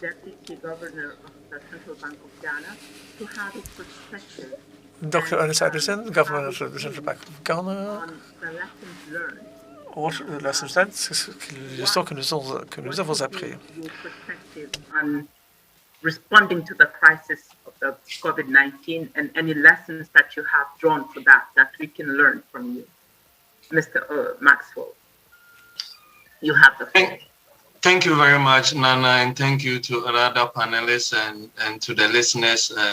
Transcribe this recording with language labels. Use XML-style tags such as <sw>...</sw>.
<en>Deputy Governor of the Central Bank of Ghana, to have his perspective Dr. Ernest Anderson, Governor of the Central Bank of Ghana. on the lessons learned. What are the lessons learned?</en> <fr>L'histoire que nous avons appris.</fr> <en>Your perspective on responding to the crisis of the COVID-19 and any lessons that you have drawn for that we can learn from you. Mr. Maxwell, you have the floor. Thank you very much, Nana, and thank you to other panelists and to the listeners.</en>